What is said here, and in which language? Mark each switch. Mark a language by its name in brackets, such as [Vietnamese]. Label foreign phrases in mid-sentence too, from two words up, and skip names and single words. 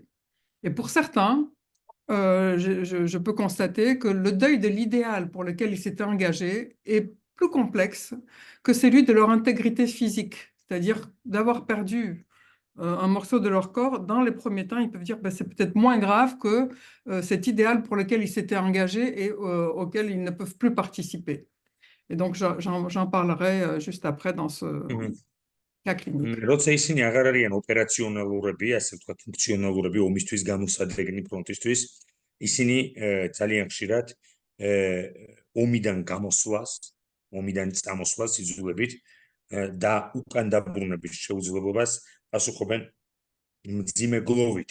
[French] Et pour certains, je peux constater que le deuil de l'idéal pour lequel ils s'étaient engagés est plus complexe que celui de leur intégrité physique, c'est-à-dire d'avoir perdu un morceau de leur corps. Dans les premiers temps, ils peuvent dire ben, c'est peut-être moins grave que cet idéal pour lequel ils s'étaient engagés et auquel ils ne peuvent plus participer. Et donc, j'en parlerai juste après dans ce cas clinique. [Georgian] როცა ისინი აღარ არიან ოპერაციონალურები, ასე ვთქვათ, ფუნქციონალურები ომისთვის გამოსადეგნი ფრონტისთვის, ისინი ძალიან ხშირად ომიდან გამოსვლას, ომიდან წამოსვლას იძულებით და უკან დაბრუნების შეუძლებლობას პასუხობენ მძიმე გლოვით.